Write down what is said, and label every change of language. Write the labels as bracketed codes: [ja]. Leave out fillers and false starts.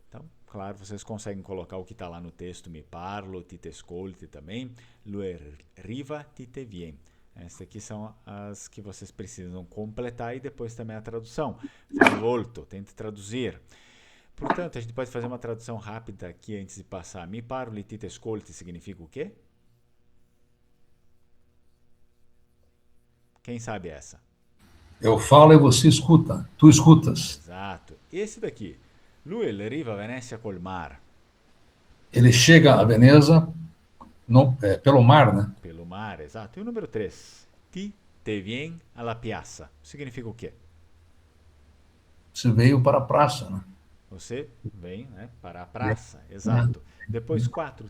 [pt] Então, claro, vocês conseguem colocar o que está lá no texto, [vec] mi parlo, ti te ascolti [pt] também, [vec] lui arriva, ti te vien. [pt] Essas aqui são as que vocês precisam completar e depois também a tradução. Volto, tente traduzir. Portanto, a gente pode fazer uma tradução rápida aqui antes de passar. [vec] Mi parlo e ti te ascolti [pt] significa o quê? Quem sabe essa? Eu falo e você escuta. Tu escutas. Exato. Esse daqui. [vec] Lui arriva a Venezia col mar. [pt] Ele chega a Veneza pelo mar, né? Pelo mar, exato. E o número 3. [vec] Ti te vien alla piazza. [pt] Significa o quê? Você veio para a praça, né? Você vem, né, para a praça. Exato. Depois 4.